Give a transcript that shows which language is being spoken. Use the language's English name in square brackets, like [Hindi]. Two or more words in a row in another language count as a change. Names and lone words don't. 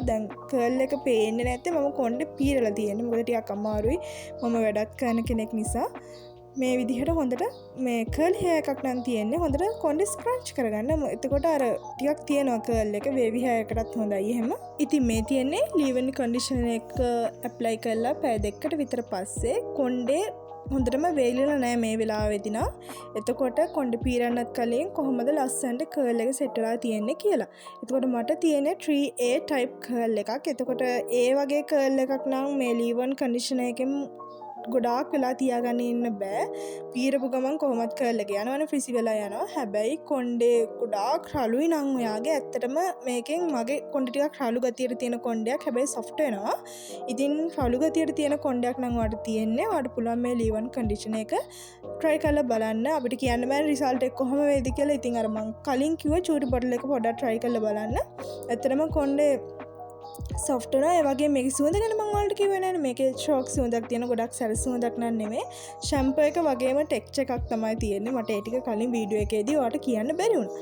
[Sinhala] දැන් කර්ල් එක පේන්නේ නැත්තේ මම කොණ්ඩේ පීරලා තියෙන්නේ. මොකද ටිකක් අමාරුයි මම වැඩක් කරන කෙනෙක් නිසා. මේ විදිහට හොඳට මේ [English] curl hair [Sinhala] එකක් නම් තියෙන්නේ හොඳට කොණ්ඩේ ස්ක්‍රන්ච් කරගන්න. එතකොට අර ටිකක් තියෙනවා කර්ල් එක වේවි hair එකටත් හොඳයි එහෙම. ඉතින් මේ තියෙන්නේ [English] leave in conditioner [Sinhala] එක ඇප්ලයි කරලා පැය දෙකකට විතර පස්සේ කොණ්ඩේ හොඳටම වේලිලා නැහැ මේ වෙලාවෙදී නා. එතකොට කොණ්ඩේ පීරන්නත් කලින් කොහොමද ලස්සනට කර්ල් එක සෙට් වෙලා තියෙන්නේ කියලා. එතකොට මට තියෙන්නේ [English] 3A type [Sinhala] කර්ල් එකක්. එතකොට ඒ වගේ කර්ල් එකක් නම් මේ [English] leave on conditioner [Sinhala] එකෙන් ගොඩාක් වෙලා තියාගන්න ඉන්න බෑ. පීරපු ගමන් කොහොමත් කර්ල් එක යනවනේ ෆ්‍රිසි වෙලා යනවා. හැබැයි කොණ්ඩේ ගොඩාක් රළුයි නම් ඔයාගේ ඇත්තටම මේකෙන් මගේ කොණ්ඩේ ටිකක් රළු ගතියට තියෙන කොණ්ඩයක්. හැබැයි සොෆ්ට් වෙනවා. ඉතින් රළු ගතියට තියෙන කොණ්ඩයක් නම් ඔයාලට තියෙන්නේ. ඔයාලට පුළුවන් මේ [English] leave on conditioner [Sinhala] එක try කරලා බලන්න. අපිට කියන්න බෑ result එක කොහොම වේද කියලා. ඉතින් අර මං කලින් කිව්ව චූටි බොටල් එක පොඩ්ඩක් try කරලා බලන්න. ඇත්තටම කොණ්ඩේ සොෆ්ට් වෙනවා. ඒ වගේ මේකේ සුවඳ ගැන මම ඔයාලට කිව්වේ නෑනේ. මේකේ ෂෝක් සුවඳක් තියෙන ගොඩක් සැර සුවඳක් නන් නෙමෙයි. ෂැම්පූ එක වගේම ටෙක්ස්චර් එකක් තමයි තියෙන්නේ. මට ඒ ටික කලින් වීඩියෝ එකේදී ඔයාලට කියන්න බැරි වුණා.